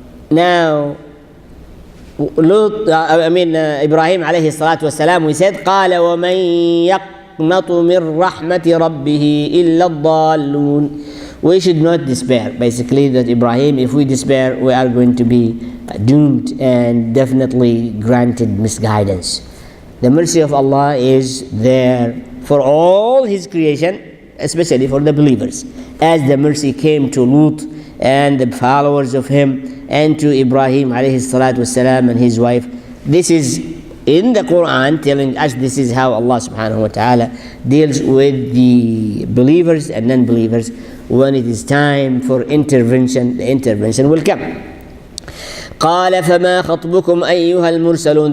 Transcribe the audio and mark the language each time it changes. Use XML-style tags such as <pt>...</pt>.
<en>Now, Ibrahim alayhi salatu wasalam, we said,</en> <ar>قال ومن يقنط من رحمة ربه إلا الضالون.</ar> <en>We should not despair. Basically, that Ibrahim, if we despair, we are going to be doomed and definitely granted misguidance. The mercy of Allah is there for all His creation, especially for the believers. As the mercy came to Lut and the followers of him, and to Ibrahim alayhi salatu wasalam and his wife. This is in the Quran telling us this is how Allah subhanahu wa ta'ala deals with the believers and non-believers. When it is time for intervention, the intervention will come.</en> <ar>قال فما خطبكم أيها المرسلون.</ar>